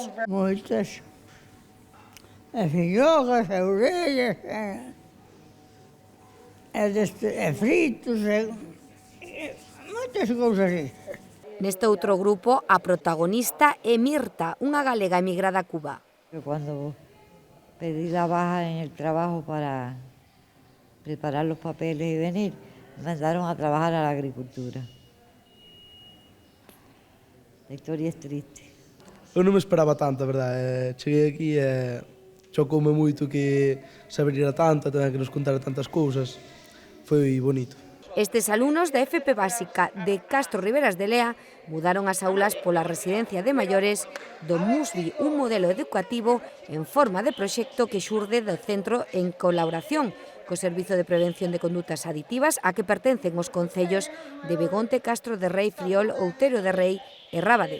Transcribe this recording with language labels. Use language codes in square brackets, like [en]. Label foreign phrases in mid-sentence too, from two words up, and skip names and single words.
[gl] Moitas. E fillogas, e orellas, e fritos, e moitas cousas así. Neste outro grupo, a protagonista é Mirta, unha galega emigrada a Cuba. [es] Cuando pedí la baja en el trabajo para preparar los papeles y venir, me mandaron a trabajar a la agricultura. La historia es triste. [gl] Eu non me esperaba tanto, a verdade. Cheguei aquí e chocoume moito que se abriera tanto, que nos contara tantas cousas. Foi bonito. Estes alumnos da FP Básica de Castro Riberas de Lea mudaron as aulas pola residencia de maiores do MUSBI, un modelo educativo en forma de proxecto que xurde do centro en colaboración co Servizo de Prevención de Condutas Aditivas a que pertencen os concellos de Begonte, Castro de Rei, Friol, Outeiro de Rei e Rábade.